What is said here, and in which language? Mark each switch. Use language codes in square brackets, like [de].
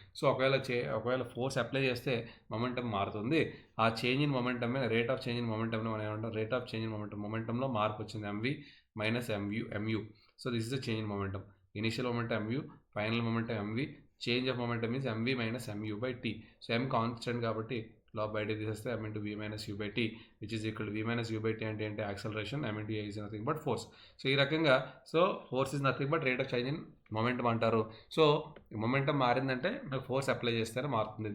[te] So ఒకవేళ force apply చేస్తే momentum మారుతుంది. ఆ change in momentum rate of change in మొమెంటంలో మనం ఏమంటాం, రేట్ ఆఫ్ చేంజ్ ఇన్ మొమెంటంలో మార్పు వచ్చింది, MV minus Mu. [en] So this is the change in momentum. Initial momentum m u, final momentum m v, change of momentum is m v minus m u by t. [te] So M constant కాబట్టి లా బయట తీసేస్తే [en] m into v minus u by t [te] which is equal to v minus u by t అంటే ఏంటి, acceleration. [en] m into a is nothing but force. [te] So ఈ రకంగా [en] force is nothing but rate of change in momentum [te] అంటారు. So momentum మారిందంటే force apply చేస్తేనే మారుతుంది.